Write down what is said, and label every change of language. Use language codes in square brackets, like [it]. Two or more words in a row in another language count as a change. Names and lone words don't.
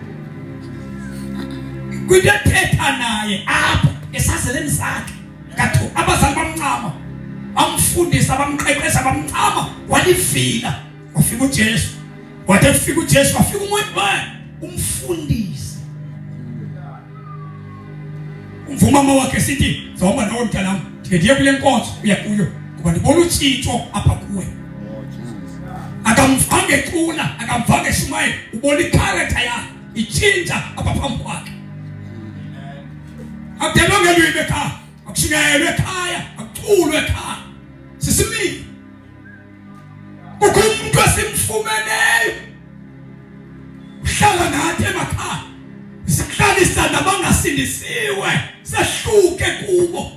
[xh] kuyethetha naye apha esazeleni sakhe katho abazali bamncama amfundisa bamqeqesha bamncama walivila Wafika uJesu. Wathi ufika uJesu wafika umuntu umfundisi. Umvuma wakhe sithi, "Zoma nawe mntanami, ndiye kule nkonzo uya kuyo ngoba ndibona utshintsho apha kuwe." Akamvange ecula, akamvange eshumayela, ubona i-character yakhe itshintsha apha phambi kwakhe. Akudelongelwe ekhaya, akushunyayelwe ekhaya, akuculwe ekhaya. Sisimile. Kukho umuntu esimfumeneyo. Uhlala nathi emakhaya. Sihlalisa nabangasindisiwe, sehluke kubo.